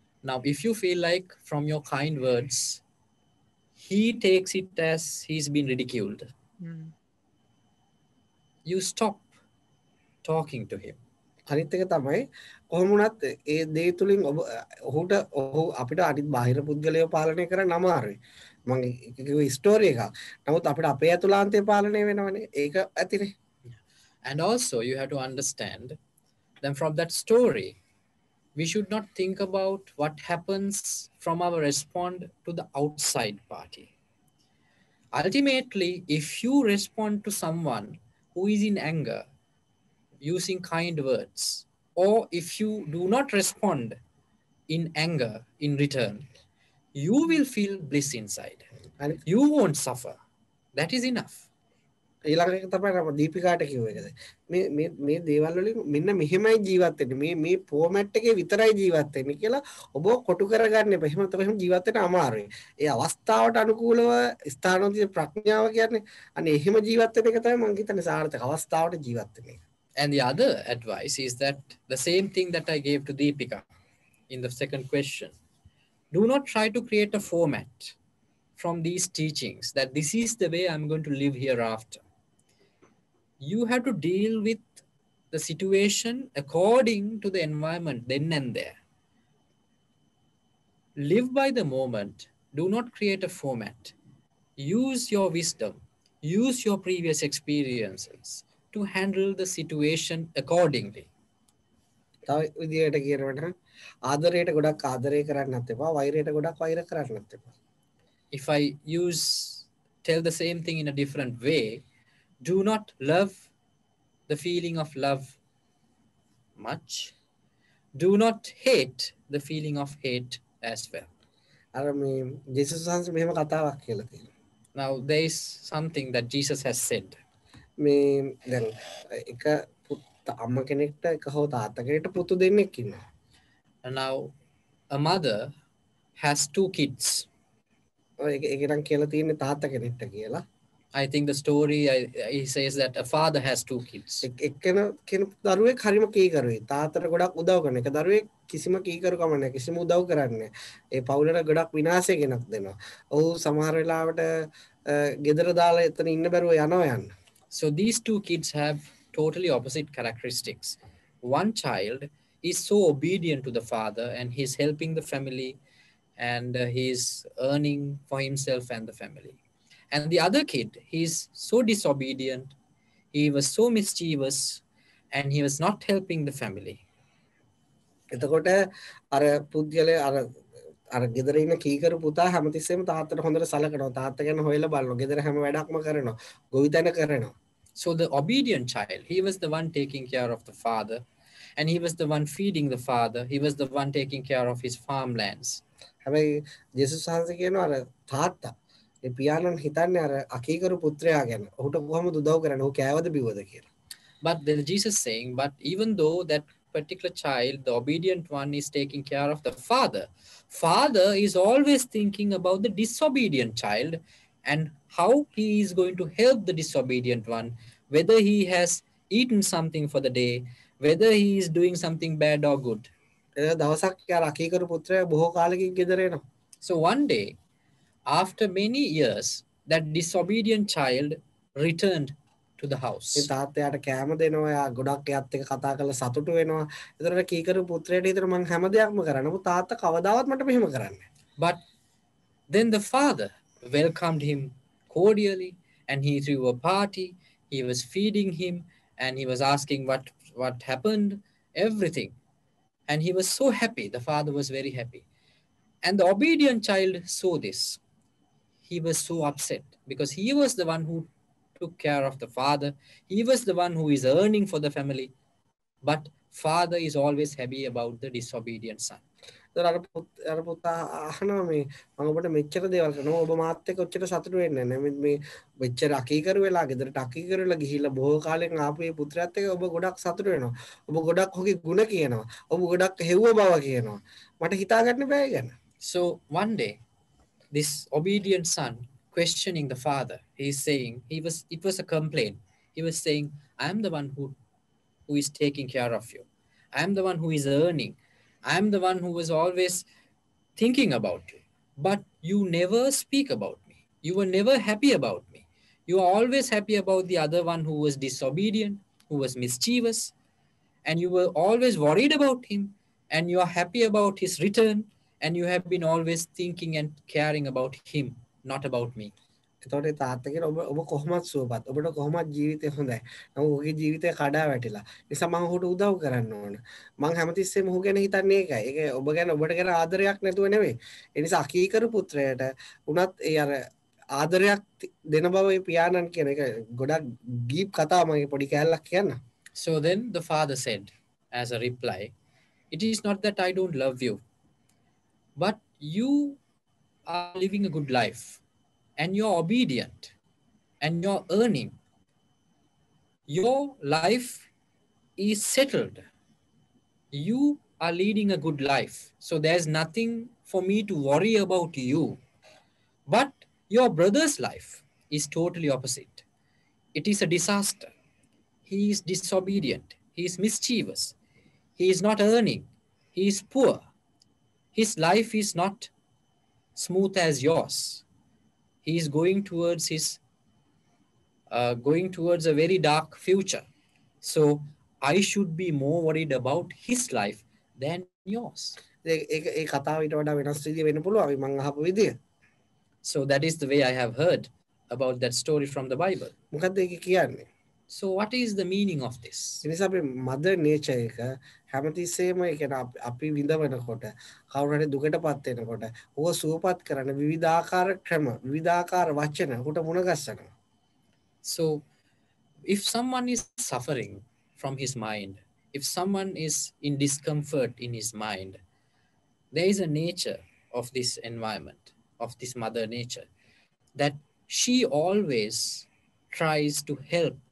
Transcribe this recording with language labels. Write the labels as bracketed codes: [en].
[en] Now if you feel like from your kind words he takes it as he's been ridiculed, you stop talking to him. [si] අනිත් එක තමයි කොහොම වුණත් ඒ දේ තුලින් ඔහු අපිට අනිත් බාහිර පුද්ගලයව පාලනය කරන්න අමාරුයි. මම කිව්ව ස්ටෝරි එකක්. නමුත් අපිට අපේ අතුලාන්තය පාලනය වෙනවනේ. ඒක ඇතිනේ. [en] And also you have to understand then from that story we should not think about what happens from our response to the outside party. Ultimately, if you respond to someone who is in anger using kind words, or if you do not respond in anger in return, you will feel bliss inside and you won't suffer. That is enough. [si] ඊළඟ එක තමයි මම දීපිකාට කිව්ව එකද මේ දේවල් වලින් මෙන්න මෙහෙමයි ජීවත් වෙන්නේ මේ ෆෝමැට් එකේ විතරයි ජීවත් වෙන්නේ කියලා ඔබ කොටු කරගන්න එපා. එහෙම තමයි ජීවත් වෙන්න අමාරුයි. ඒ අවස්ථාවට අනුකූලව ස්ථානෝචිත ප්‍රඥාව කියන්නේ අනේ එහෙම ජීවත් වෙන එක තමයි මම හිතන්නේ සාර්ථක අවස්ථාවට ජීවත් වෙන එක. [en] And the other advice is that the same thing that I gave to Deepika in the second question. Do not try to create a format from these teachings that this is the way I'm going to live hereafter. You have to deal with the situation according to the environment then and there. Live by the moment. Do not create a format. Use your wisdom. Use your previous experiences to handle the situation accordingly. [si] තව විදියට කියනවනම් ආදරයට ගොඩක් ආදරය කරන්නත් එපා වෛරයට ගොඩක් වෛර කරන්නත් එපා. [en] If I tell the same thing in a different way, do not love the feeling of love much. Do not hate the feeling of hate as well. [si] අර මේ ජේසුස් වහන්සේ මෙහෙම කතාවක් කියලා තියෙනවා. [en] Now there is something that Jesus has said. [si] මේ දැන් එක අම්ම කෙනෙක්ට එක හෝ තාත්තා කෙනෙක්ට පුතු දෙන්නෙක් ඉන්නවා. [en] And now a mother has two kids. [si] ඒක නම් කියලා තියෙන්නේ තාත්තා කෙනෙක්ට කියලා. [en] I think the story he says that a father has two kids. [si] එක්කෙන දරුවෙක් හරිම කීකරුයි. තාත්තට ගොඩක් උදව් කරන එක. දරුවෙක් කිසිම කීකරුකම නැහැ. කිසිම උදව් කරන්නේ නැහැ. ඒ පවුලට ගොඩක් විනාශය ගෙනත් දෙනවා. ඔහු සමහර වෙලාවට ගෙදර දාලා එතන ඉන්න බැරුව යනවා යන්න. [en] So these two kids have totally opposite characteristics. One child is so obedient to the father and he's helping the family and he's earning for himself and the family. And the other kid, he's so disobedient, he was so mischievous, and he was not helping the family. [si] එතකොට අර පුද්ගලයා අර ගෙදර ඉන්න කීකරු පුතා හැමතිස්සෙම තාත්තට හොඳට සලකනවා. තාත්තා ගැන හොයලා බලනවා. ගෙදර හැම වැඩක්ම කරනවා. ගොවිතැන කරනවා. [en] So the obedient child, he was the one taking care of the father, and he was the one feeding the father. He was the one taking care of his farmlands. [si] හැබැයි ජේසුස් වහන්සේ කියනවා අර තාත්තා ඒ පියාණන් හිතන්නේ අර අකීකරු පුත්‍රයා ගැන. ඔහුට කොහොමද උදව් කරන්නේ? ඔහු කෑවද බිව්වද කියලා. [en] But then Jesus saying, but even though that particular child, the obedient one, is taking care of the father is always thinking about the disobedient child and how he is going to help the disobedient one, whether he has eaten something for the day, whether he is doing something bad or good. [si] දවසක් යාර අකීකරු පුත්‍රයා බොහෝ කාලෙකින් ගෙදර එනවා. [en] So one day, after many years, that disobedient child returned to the house. [si] ඒ තාත්තයාට කෑම දෙනවා. යා ගොඩක් එයත් එක්ක කතා කරලා සතුටු වෙනවා. ඒතර කීකරු පුත්‍රයාට හිතෙනවා මං හැම දෙයක්ම කරනවා. නමුත් තාත්තා කවදාවත් මට මෙහෙම කරන්නේ. [en] But then the father welcomed him cordially and he threw a party. He was feeding him and he was asking what happened, everything. And he was so happy. The father was very happy. And the obedient child saw this. He was so upset because he was the one who took care of the father. He was the one who is earning for the family. But father is always happy about the disobedient son. [si] අර පුතා අහනවා මේ මම ඔබට මෙච්චර දේවල් කරනවා ඔබ මාත් එක්ක ඔච්චර සතුටු වෙන්නේ නැහැ මේ මෙච්චර අකීකරු වෙලා ගෙදරට අකීකරු වෙලා ගිහිල්ලා බොහෝ කාලෙන් ආපු මේ පුත්‍රයාත් එක්ක ඔබ ගොඩක් සතුටු වෙනවා ඔබ ගොඩක් ඔහුගේ ගුණ කියනවා ඔබ ගොඩක් හෙව්ව බව කියනවා මට හිතා ගන්න බෑ ගැන. [en] So one day this obedient son questioning the father, he is saying it was a complaint. He was saying, I am the one who is taking care of you. I am the one who is earning. I am the one who was always thinking about you. But you never speak about me. You were never happy about me. You are always happy about the other one who was disobedient, who was mischievous, and you were always worried about him, and you are happy about his return, and you have been always thinking and caring about him, not about me. [si] එතකොට තාත්තා කියන ඔබ කොහොමද සුවපත් ඔබට කොහොමද ජීවිතේ හොඳයි නම ඔහුගේ ජීවිතේ කඩා වැටිලා නිසා මම ඔහුට උදව් කරන්න ඕන මං හැමතිස්සෙම ඔහු ගැන හිතන්නේ ඒකයි ඒක ඔබ ගැන ඔබට ගැන ආදරයක් නැතුව නෙවෙයි ඒ නිසා අකීකරු පුත්‍රයාට උනත් ඒ අර ආදරයක් දෙන බව ඒ පියාණන් කියන එක ගොඩක් ගීප් කතාව මගේ පොඩි කෑල්ලක් කියන්න. [en] So then the father said as a reply, it is not that I don't love you, but you are living a good life. And you're obedient and you're earning. Your life is settled. You are leading a good life. So there's nothing for me to worry about you. But your brother's life is totally opposite. It is a disaster. He is disobedient. He is mischievous. He is not earning. He is poor. His life is not smooth as yours. He is going towards a very dark future. So I should be more worried about his life than yours. [si] ඒ කතාව ඊට වඩා වෙනස් විදිය වෙන්න පුළුවන් මම අහපු විදිය. [en] So that is the way I have heard about that story from the Bible. [si] මොකද්ද ඒක කියන්නේ? [en] So what is the meaning of this? [si] ඒ නිසා අපි මදර් නේචර් එක හැමතිස්සෙම ඒ කියන්නේ අපි විඳවනකොට කවුරු හරි දුකටපත් වෙනකොට ඕක සුවපත් කරන විවිධාකාර ක්‍රම විවිධාකාර වචන උට මුණ ගැස්සනවා. [en] So if someone is suffering from his mind, if someone is in discomfort in his mind, there is a nature of this environment, of this mother nature, that she always tries to help